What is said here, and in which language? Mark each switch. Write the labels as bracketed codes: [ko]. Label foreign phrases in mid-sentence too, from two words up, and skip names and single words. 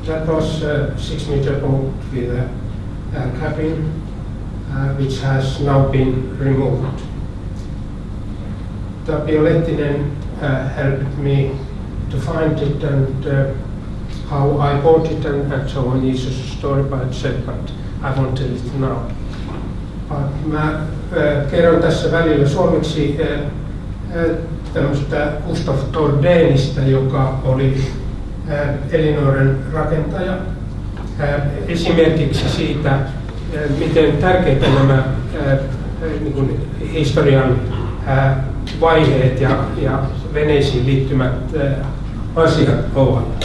[en] That was a 6-meter boat with a cabin, which has now been removed. Tapio Lehtinen helped me to find it, and how I bought it and so on is a story by itself, but I won't tell it now. [fi] Mä kerron tässä välillä suomeksi tämmöistä Gustav Tordenista, joka oli Elinoren rakentaja. Esimerkiksi siitä, miten tärkeitä nämä niin kuin historian vaiheet ja veneisiin liittymät asiat ovat.